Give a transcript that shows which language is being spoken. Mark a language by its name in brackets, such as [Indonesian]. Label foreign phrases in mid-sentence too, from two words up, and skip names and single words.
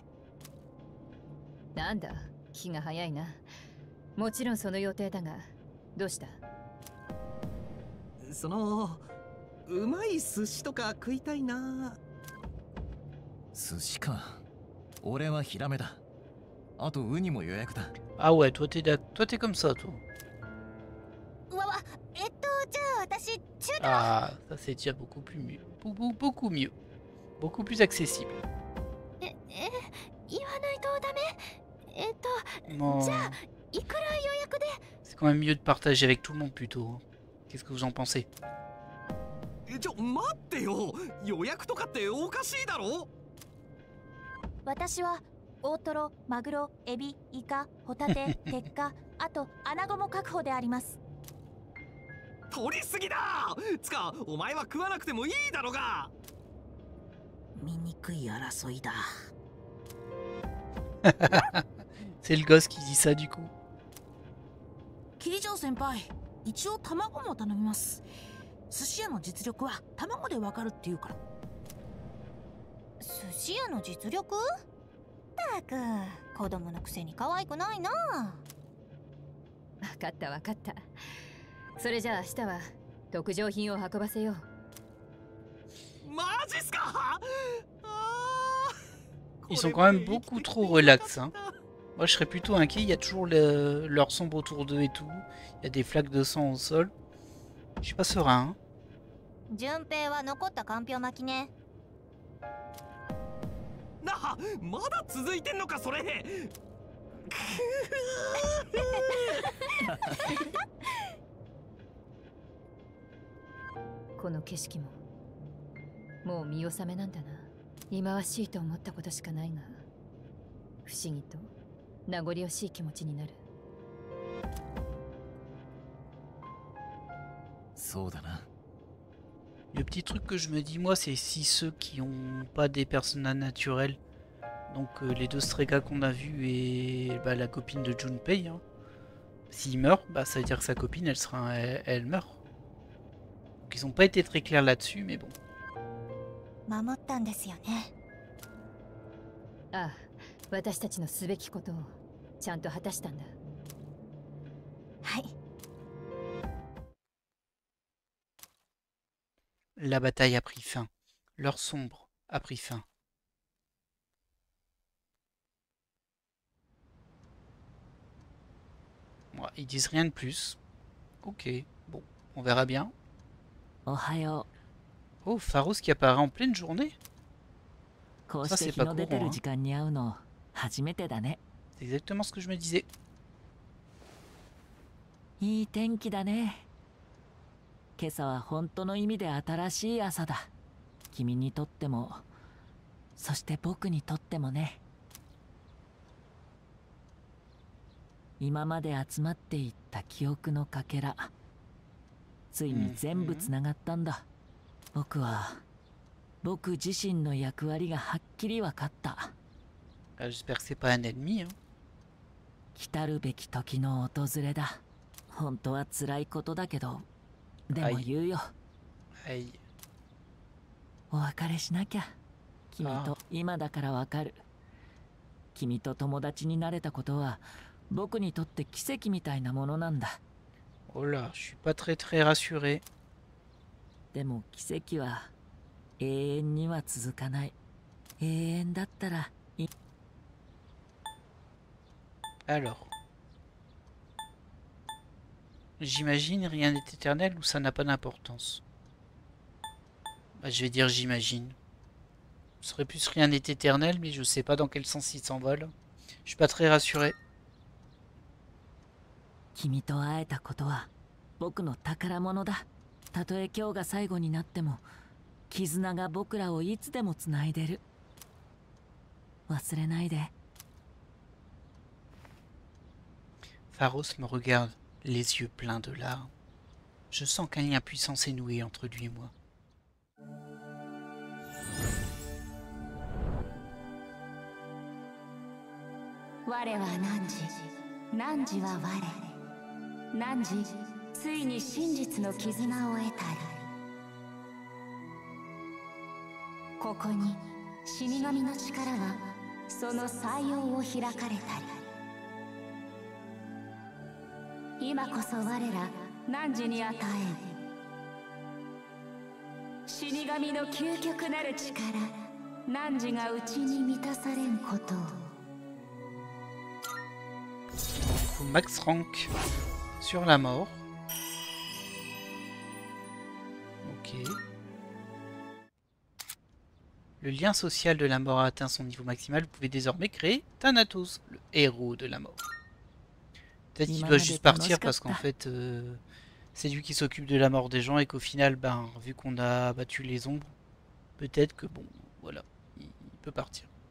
[Japanese] なんだ、気が早いな。もちろんその予定だが、どうした？そのうまい寿司とか食いたいな。寿司か。俺はヒラメだ。あとウニも予約だ。 [French] Ah ouais, toi t'es comme ça, toi. [Japanese] じゃあ私中途。 [French] Ah, ça c'est déjà beaucoup plus mieux. Beaucoup mieux. Beaucoup plus accessible. [Japanese] 言わないとダメ。 [French] Non. [Japanese] じゃあいくら予約で。 [French] C'est quand même mieux de partager avec tout le monde plutôt. Hein. Qu'est-ce que vous en pensez? [Japanese] 待ってよ、予約とかっておかしいだろ。私は大トロ、マグロ、エビ、イカ、ホタテ、鉄火、あとアナゴも確保であります。取りすぎだ。つかお前は食わなくてもいいだろうが。醜い争いだ。 [French] C'est le gosse qui dit ça du coup. [Japanese] キリジョー先輩、一応卵も頼みます。寿司屋の実力は卵でわかるっていうから。寿司屋の実力？たく子供のくせに可愛くないな。分かった分かった。それじゃあ明日は特上品を運ばせよう。マジっすか。 [French] Ils sont quand même beaucoup trop relax. Hein. Moi je serais plutôt inquiet, il y a toujours leur sombre autour d'eux et tout. Il y a des flaques de sang au sol. Je suis pas serein. Hein. [Japanese] 順平は残ったかんぴょう巻きね。な、まだ続いてんのかそれ。この景色ももう見納めなんだな。忌まわしいと思ったことしかないが、不思議と名残惜しい気持ちになる。そうだな。 [French] Le petit truc que je me dis moi, c'est si ceux qui ont pas des personnages naturels, donc les deux Strega qu'on a vus et bah, la copine de Junpei, hein, S'il meurt, bah ça veut dire que sa copine, elle meurt. Donc ils ont pas été très clairs là-dessus, mais bon. [Japanese] 守ったんですよね。ああ、私たちのすべきことをちゃんと果たしたんだ。はい。 [French] La bataille a pris fin. L'heure sombre a pris fin. Ouais, ils disent rien de plus. Ok, bon, on verra bien. Ohayo. Oh, Pharos qui apparaît en pleine journée. [Japanese] こう [French] Ça, [Japanese] して [French] c'est [Japanese] 日 [French] pas [Japanese] の出て [French] courant, [Japanese] る [French] hein. [Japanese] 時間に会うの初めてだね。 [French] C'est exactement ce que je me disais. [Japanese] いい天気だね。今朝は本当の意味で新しい朝だ。君にとっても、そして僕にとってもね。今まで集まっていった記憶のかけら、ついに全部つながったんだ。僕自身の役割がはっきり分かった。 [French] J'espère que c'est pas un ennemi, hein. [Japanese] 来たるべき時の訪れだ。本当は辛いことだけど、でも言うよ。 [French] Aïe. [Japanese] お別れしなきゃ。君と今だからわかる。君と友達になれたことは僕にとって奇跡みたいなものなんだ。 [French] Oh là, je suis pas très rassuré. [Japanese] でも奇跡は永遠には続かない。永遠だったらいい。 [French] Alors. J'imagine, rien n'est éternel ou ça n'a pas d'importance. Bah, je vais dire j'imagine. Ce serait plus rien n'est éternel, mais je sais pas dans quel sens il s'envole. Je suis pas très rassuré. [Japanese] 君と会えたことは僕の宝物だ。たとえ今日が最後になっても、絆が僕らをいつでもつないでる。忘れないで。 [French] Pharos me regarde, les yeux pleins de larmes. Je sens qu'un lien puissant s'est noué entre lui et moi. [Japanese] 我は汝は我。汝、ついに真実の絆を得たり。ここに死神の力はその採用を開かれたり。今こそ我ら汝に与え死神の究極なる力、汝が内に満たされんことを。 [English] Max Rank [French] sur la mort. Ok. Le lien social de la mort a atteint son niveau maximal. Vous pouvez désormais créer Thanatos, le héros de la mort. Peut-être qu'il doit juste partir parce qu'en fait, c'est lui qui s'occupe de la mort des gens et qu'au final, ben, vu qu'on a battu les ombres, peut-être que bon, voilà, il peut partir.